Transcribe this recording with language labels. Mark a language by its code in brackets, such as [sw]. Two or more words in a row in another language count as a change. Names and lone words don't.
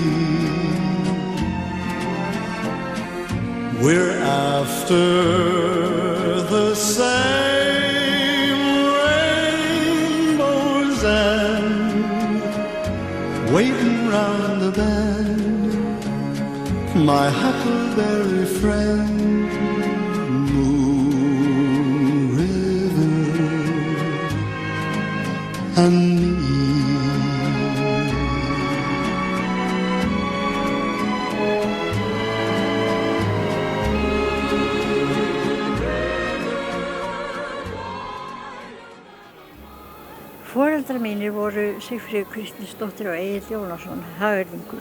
[en] We're after the same rainbow's end, waiting round the bend, my huckleberry friend. Moon River and me. [is] Foreldrar mínir voru Sigfríður Kristinsdóttir og Egill Jónasson, hagyrðingur.